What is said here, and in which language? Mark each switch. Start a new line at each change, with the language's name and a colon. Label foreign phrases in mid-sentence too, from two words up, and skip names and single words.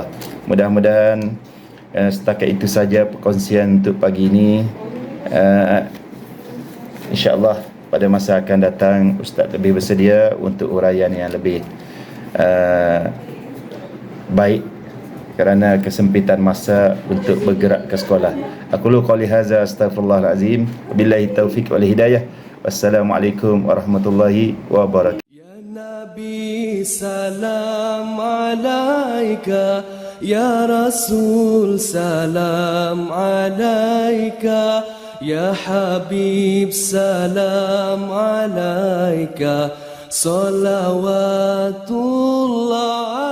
Malay: Mudah-mudahan setakat itu saja perkongsian untuk pagi ini. InsyaAllah pada masa akan datang Ustaz lebih bersedia untuk uraian yang lebih baik kerana kesempitan masa untuk bergerak ke sekolah.
Arabic: أقول قولي هذا أستغفر الله العظيم، بالله التوفيق والهداية. والسلام عليكم ورحمة الله وبركاته. يا نبي سلام عليك، يا رسول سلام عليك، يا حبيب سلام عليك, salawatullah